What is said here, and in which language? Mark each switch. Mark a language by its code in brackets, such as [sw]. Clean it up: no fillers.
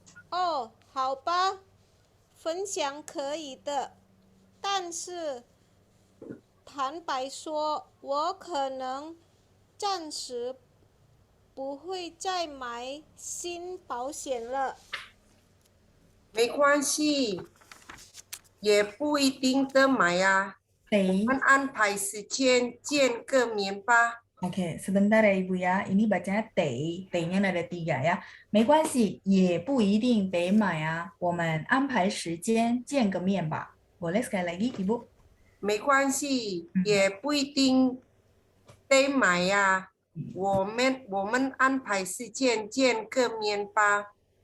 [zh] 哦，好吧，分享可以的，但是坦白说，我可能暂时不会再买新保险了。没关系，也不一定得买啊。我们安排时间见个面吧。 [id] Oke, sebentar ya Ibu ya. Ini bacanya tei, tei-nya ada 3 ya. [zh] 没关系，也不一定得买啊。我们安排时间见个面吧。 [id] Boleh sekali lagi, Ibu? [zh] 没关系，也不一定得买呀。我们安排时间见个面吧。